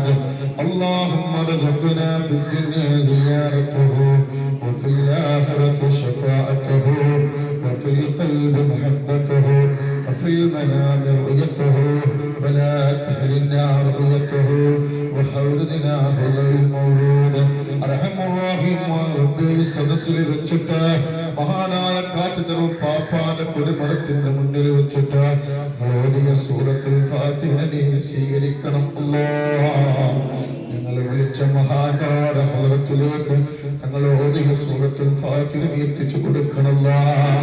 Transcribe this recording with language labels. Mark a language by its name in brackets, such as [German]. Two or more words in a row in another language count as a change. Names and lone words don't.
[Arabic] اللهم ارزقنا في الدنيا زيارته وفي الآخرة شفاعته وفي القلب محبته وفي المنام رؤيته ولا تحرمنا رؤيته وحوضنا هذا المولود. أرحم الراحم ربي [Malayalam] സദസ്സിൽ വെച്ചിട്ട് മഹാനായ കാട്ടുതറും പാപ്പാന്റെ കൊടിമരത്തിന്റെ മുന്നിൽ വെച്ചിട്ട് ഓതിയ സൂറത്തുൽ ഫാത്തിഹ നീ സ്വീകരിക്കണം അല്ലാഹ്. ഞങ്ങൾ വിളിച്ച മഹാനായ ഹദ്റത്തിലേക്ക് ഞങ്ങൾ ഓതിയ സൂറത്തുൽ ഫാത്തിഹ നീ എത്തിച്ചു കൊടുക്കണം അല്ലാഹ്.